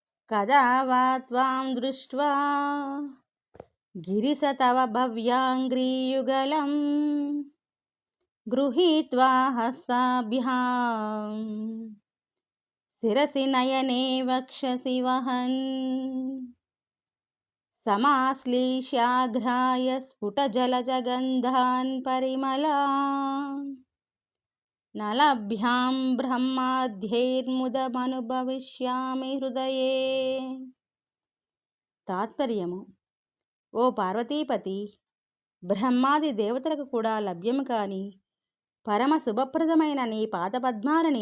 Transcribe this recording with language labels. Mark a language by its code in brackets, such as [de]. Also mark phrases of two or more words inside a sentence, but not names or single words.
[sa] कदा वा त्वां दृष्ट्वा गिरिश तव भव्याङ्घ्रियुगलं गृहीत्वा हस्ताभ्यां शिरसि नयने वक्षसि वहन् समाश्लीष्याघ्राय स्फुटजलजगन्धान् परिमलान् నలభ్యాం బ్రహ్మాద్యైర్ముదమనుభవిష్యామి హృదయే. [te] తాత్పర్యము: ఓ పార్వతీపతి, బ్రహ్మాది దేవతలకు కూడా లభ్యము కాని పరమ శుభప్రదమైన నీ పాదపద్మాలని